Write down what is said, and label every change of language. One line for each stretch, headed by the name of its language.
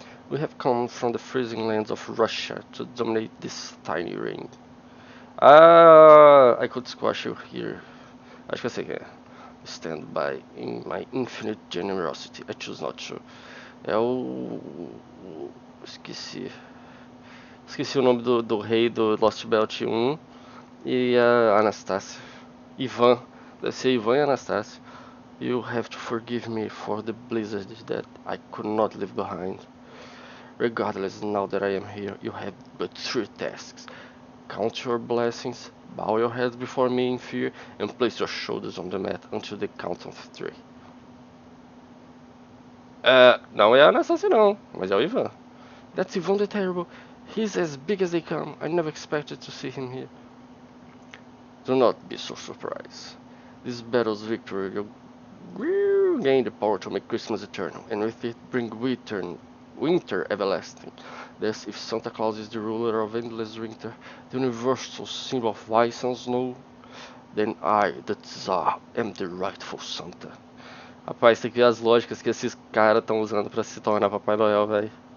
English: We have come from the freezing lands of Russia to dominate this tiny ring. I could squash you here.
Portuguese: Acho que eu sei que é.
English: Stand by in my infinite generosity. I choose not to.
Portuguese: É o. Esqueci. Esqueci o nome do rei do Lost Belt 1 e a Anastácia. Ivan. Deve ser Ivan e Anastácia.
English: You have to forgive me for the blizzard that I could not leave behind. Regardless, now that I am here, you have but 3 tasks. Count your blessings, bow your heads before me in fear, and place your shoulders on the mat until the count of 3.
Portuguese: Não é a Anastasia não, mas é o Ivan.
English: That's Ivan the Terrible. He's as big as they come. I never expected to see him here. Do not be so surprised. This battle's victory will gain the power to make Christmas eternal, and with it bring winter everlasting. Thus, if Santa Claus is the ruler of endless winter, the universal symbol of ice and snow, then I, the Tsar, am the rightful Santa.
Portuguese: Rapaz, tem que ver as lógicas que esses caras estão usando pra se tornar Papai Noel, velho.